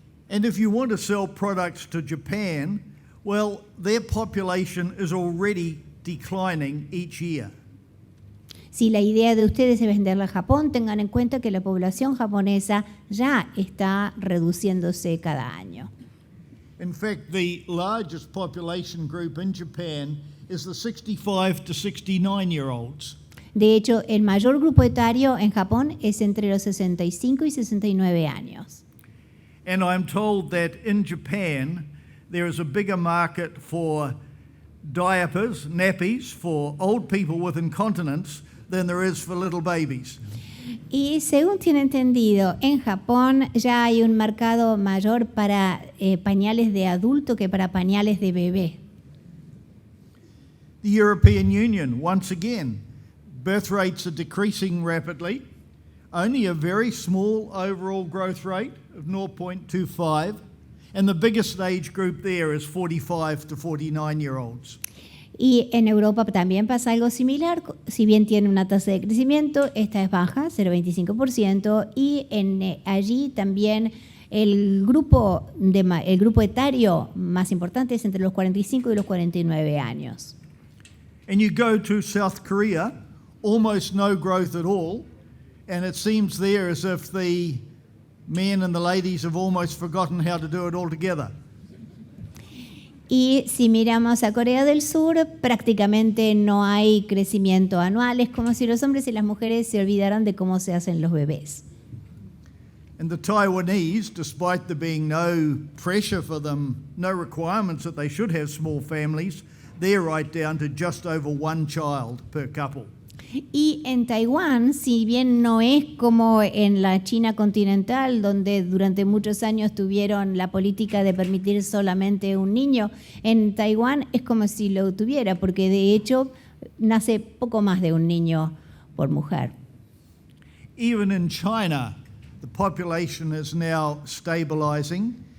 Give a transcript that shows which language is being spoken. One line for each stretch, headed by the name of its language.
English: And if you want to sell products to Japan, well, their population is already declining each year.
Spanish: Si la idea de ustedes es venderla a Japón, tengan en cuenta que la población japonesa ya está reduciéndose cada año.
English: In fact, the largest population group in Japan is the 65 to 69-year-olds.
Spanish: De hecho, el mayor grupo etario en Japón es entre los 65 y 69 años.
English: And I'm told that in Japan, there is a bigger market for diapers, nappies, for old people with incontinence than there is for little babies.
Spanish: Y según tiene entendido, en Japón ya hay un mercado mayor para pañales de adulto que para pañales de bebé.
English: The European Union, once again, birth rates are decreasing rapidly. Only a very small overall growth rate of 0.25, and the biggest age group there is 45 to 49-year-olds.
Spanish: Y en Europa también pasa algo similar, si bien tiene una tasa de crecimiento, esta es baja, 0,25%, y allí también el grupo etario más importante es entre los 45 y los 49 años.
English: And you go to South Korea, almost no growth at all, and it seems there as if the men and the ladies have almost forgotten how to do it all together.
Spanish: Y si miramos a Corea del Sur, prácticamente no hay crecimiento anual. Es como si los hombres y las mujeres se olvidaran de cómo se hacen los bebés.
English: And the Taiwanese, despite there being no pressure for them, no requirements that they should have small families, they're right down to just over one child per couple.
Spanish: Y en Taiwán, si bien no es como en la China continental, donde durante muchos años tuvieron la política de permitir solamente un niño, en Taiwán es como si lo tuviera, porque de hecho nace poco más de un niño por mujer.
English: Even in China, the population is now stabilizing.